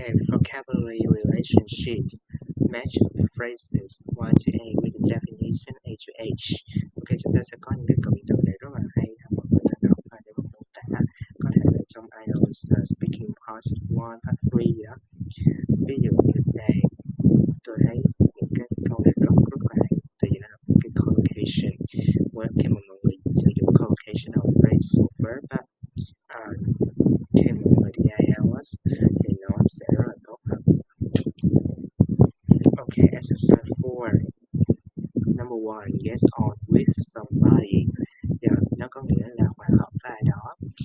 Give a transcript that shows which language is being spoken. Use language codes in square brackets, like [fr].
[en] vocabulary relationships. Match phrases Y to A with the definition A to H. [vi] Ok, chúng ta sẽ có những cái cụm từ này rất là hay ha, mọi người nên đọc và để mà mô tả có thể là trong IELTS speaking part 1, part 3 gì đó. Ví dụ như đây tôi thấy những cái câu này rất rất là hay, tại vì nó là một cái collocation. Khi mà mọi người sử dụng [en] collocation of phrase or verb [vi] á, à, khi mà mọi người thi IELTS thì nó sẽ rất là tốt hơn. [en] Okay, exercise 4. Number 1, get on with somebody. [vi] Yeah, nó có nghĩa là hòa hợp với ai đó.